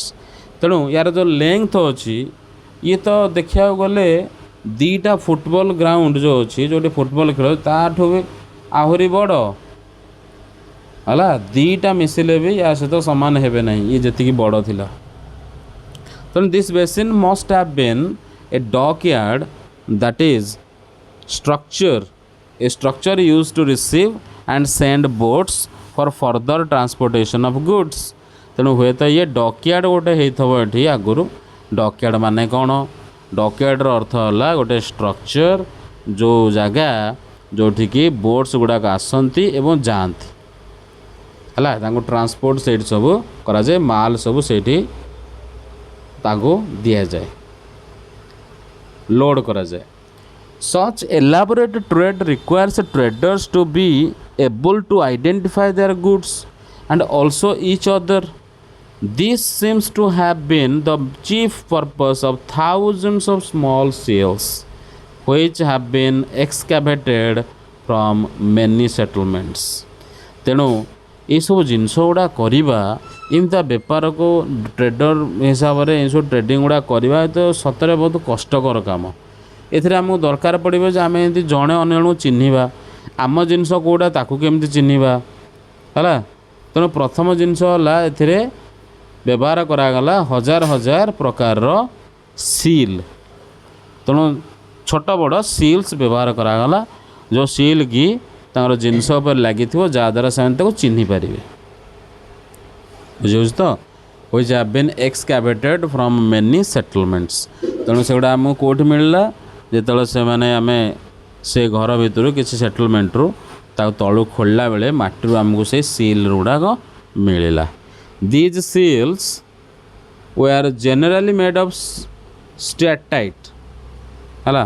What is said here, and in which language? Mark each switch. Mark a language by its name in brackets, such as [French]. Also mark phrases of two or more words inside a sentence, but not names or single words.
[Odia] ତେଣୁ ୟାର ଯେଉଁ ଲେନ୍ଥ ଅଛି ଇଏ ତ ଦେଖିବାକୁ ଗଲେ ଦୁଇଟା [English] football ground [Odia] ଯେଉଁ ଅଛି, ଯେଉଁଠି ଫୁଟବଲ୍ ଖେଳ ତାଠୁ ବି ଆହୁରି ବଡ଼ ହେଲା। ଦୁଇଟା ମିଶିଲେ ବି ୟା ସହିତ ସମାନ ହେବେ ନାହିଁ, ଇଏ ଯେତିକି ବଡ଼ ଥିଲା। [English] ତେଣୁ this basin must have been a dockyard, that is a structure used to receive and send boats for further transportation of goods. [Odia] ତେଣୁ ହୁଏତ ଇଏ ଡକ୍ୟାର୍ଡ଼ ଗୋଟେ ହେଇଥିବ ଏଠି ଆଗରୁ। ଡକ୍ୟାର୍ଡ଼ ମାନେ କ'ଣ? ଡକ୍ୟାର୍ଡ଼ର ଅର୍ଥ ହେଲା ଗୋଟେ ଷ୍ଟ୍ରକ୍ଚର୍, ଯେଉଁ ଜାଗା ଯେଉଁଠିକି ବୋଟ୍ସ ଗୁଡ଼ାକ ଆସନ୍ତି ଏବଂ ଯାଆନ୍ତି ହେଲା। ତାଙ୍କୁ ଟ୍ରାନ୍ସପୋର୍ଟ ସେଇଠି ସବୁ କରାଯାଏ, ମାଲ ସବୁ ସେଇଠି ତାଙ୍କୁ ଦିଆଯାଏ, ଲୋଡ଼ କରାଯାଏ। [English] Such elaborate trade requires traders to be able to identify their goods and also each other. This seems to have been the chief purpose of thousands of small seals which have been excavated from many settlements. [Odia] ତେଣୁ ଏସବୁ ଜିନିଷ ଗୁଡ଼ା କରିବା, ଏମିତିଆ ବେପାରକୁ ଟ୍ରେଡର ହିସାବରେ ଏସବୁ ଟ୍ରେଡ଼ିଂ ଗୁଡ଼ା କରିବା ତ ସତରେ ବହୁତ କଷ୍ଟକର କାମ। ଏଥିରେ ଆମକୁ ଦରକାର ପଡ଼ିବ ଯେ ଆମେ ଏମିତି ଜଣେ ଅନ୍ୟ ଜଣଙ୍କୁ ଚିହ୍ନିବା, ଆମ ଜିନିଷ କେଉଁଟା ତାକୁ କେମିତି ଚିହ୍ନିବା ହେଲା। ତେଣୁ ପ୍ରଥମ ଜିନିଷ ହେଲା ଏଥିରେ ବ୍ୟବହାର କରାଗଲା ହଜାର ହଜାର ପ୍ରକାରର ସିଲ୍। ତେଣୁ ଛୋଟ ବଡ଼ ସିଲ୍ସ ବ୍ୟବହାର କରାଗଲା, ଯେଉଁ ସିଲ୍ କି ତାଙ୍କର ଜିନିଷ ଉପରେ ଲାଗିଥିବ, ଯାହାଦ୍ୱାରା ସେମାନେ ତାକୁ ଚିହ୍ନି ପାରିବେ। ବୁଝିହେଉଛି ତ? [English] which have been excavated from many settlements। [Odia] ତେଣୁ ସେଗୁଡ଼ା ଆମକୁ କେଉଁଠି ମିଳିଲା ଯେତେବେଳେ ସେମାନେ ଆମେ ସେ ଘର ଭିତରୁ କିଛି ସେଟଲମେଣ୍ଟରୁ ତାକୁ ତଳୁ ଖୋଳିଲା ବେଳେ ମାଟିରୁ ଆମକୁ ସେଇ ସିଲ୍ ଗୁଡ଼ାକ ମିଳିଲା। [English] these seals were generally made of steatite ହେଲା।